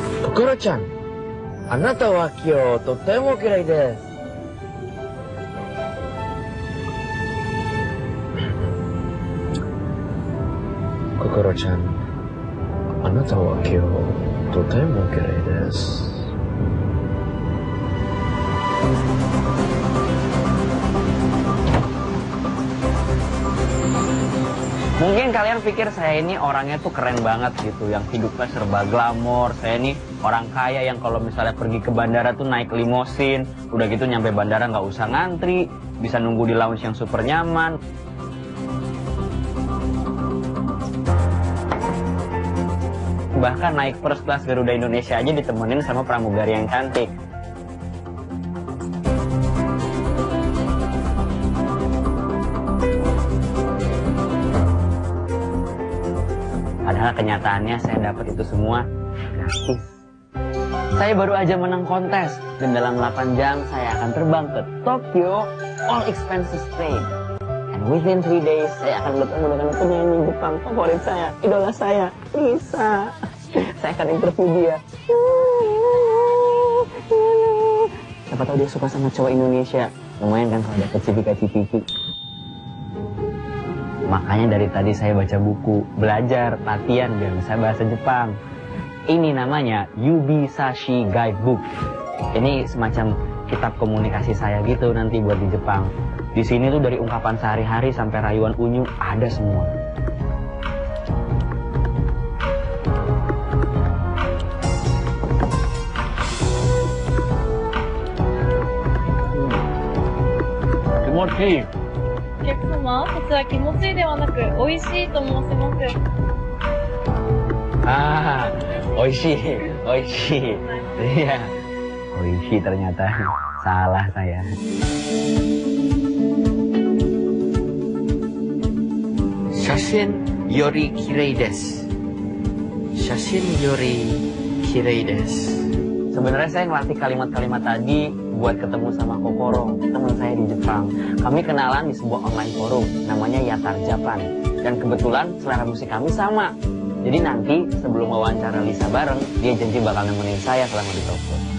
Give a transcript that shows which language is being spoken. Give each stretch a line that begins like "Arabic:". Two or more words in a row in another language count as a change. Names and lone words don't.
Japanese: 心ちゃん、あなたは今日とっても綺麗です。心ちゃん、あなたは今日とても綺麗です。
Indonesian: Mungkin kalian pikir saya ini orangnya tuh keren banget gitu, yang hidupnya serba glamor. Saya ini orang kaya yang kalau misalnya pergi ke bandara tuh naik limosin, udah gitu nyampe bandara nggak usah ngantri, bisa nunggu di lounge yang super nyaman. Bahkan naik
English: first class
Indonesian: Garuda Indonesia aja ditemenin sama pramugari yang cantik. Padahal kenyataannya saya dapat itu semua gratis. Saya baru aja menang kontes dan dalam 8 jam saya akan terbang ke Tokyo,
English: all expenses paid. And within 3 days
Indonesian: saya akan bertemu dengan penyanyi Jepang favorit saya, idola saya, Lisa. Saya akan interview dia. Siapa tahu dia suka sama cowok Indonesia. Lumayan kan kalau dapet cipika-cipiki. Makanya dari tadi saya baca buku, belajar, latihan biar bisa bahasa Jepang. Ini namanya Yubisashi Guidebook. Ini semacam kitab komunikasi saya gitu nanti buat di Jepang. Di sini tuh dari ungkapan sehari-hari sampai rayuan unyu ada semua. Kimochi.
Japanese: お客様、こちら気持ちいいではなく、美味しいと申します。あ、美味しい、美味しい.
Indonesian: Iya, oishi ternyata. Salah saya.
Japanese: 写真より綺麗です. 写真より綺麗です.
Indonesian: Sebenarnya saya ngelatih kalimat-kalimat tadi buat ketemu sama Kokoro, teman saya di Jepang. Kami kenalan di sebuah
English: online forum,
Indonesian: namanya Yatar Japan. Dan kebetulan selera musik kami sama. Jadi nanti sebelum wawancara Lisa bareng, dia janji bakal nemenin saya selama di Tokyo.